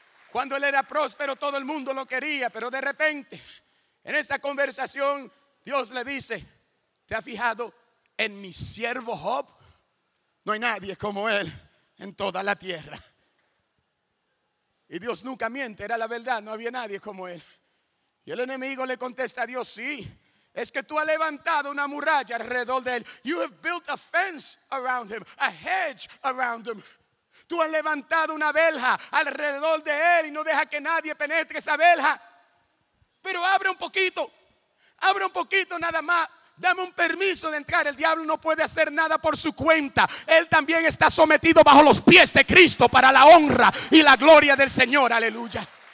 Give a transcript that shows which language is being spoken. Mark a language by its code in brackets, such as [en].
[es] Cuando él era próspero, todo el mundo lo quería. Pero de repente, en esa conversación, Dios le dice: ¿te has fijado en mi siervo Job? No hay nadie como él en toda la tierra. Y Dios nunca miente, era la verdad, no había nadie como él. Y el enemigo le contesta a Dios: sí, Es que tú has levantado una muralla alrededor de él. [en] You have built a fence around him, a hedge around him. [es] Tú has levantado una verja alrededor de él y no deja que nadie penetre esa verja. Pero abre un poquito nada más. Dame un permiso de entrar. El diablo no puede hacer nada por su cuenta. Él también está sometido bajo los pies de Cristo para la honra y la gloria del Señor. Aleluya.